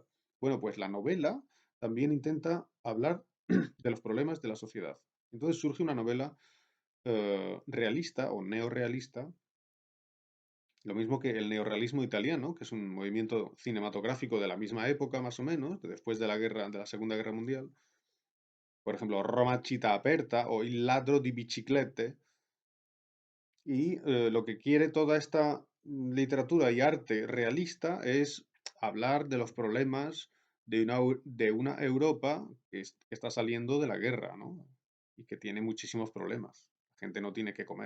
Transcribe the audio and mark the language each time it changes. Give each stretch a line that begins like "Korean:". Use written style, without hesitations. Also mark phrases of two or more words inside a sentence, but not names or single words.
Spanish: Bueno, pues la novela también intenta hablar de los problemas de la sociedad. Entonces surge una novela realista o neorrealista, lo mismo que el neorrealismo italiano, que es un movimiento cinematográfico de la misma época, más o menos, después de la guerra, de la Segunda Guerra Mundial. Por ejemplo, Roma città aperta o Il ladro di biciclette. Y lo que quiere toda esta literatura y arte realista es hablar de los problemas de una Europa que está saliendo de la guerra, ¿no? Y que tiene muchísimos problemas. La gente no tiene que comer.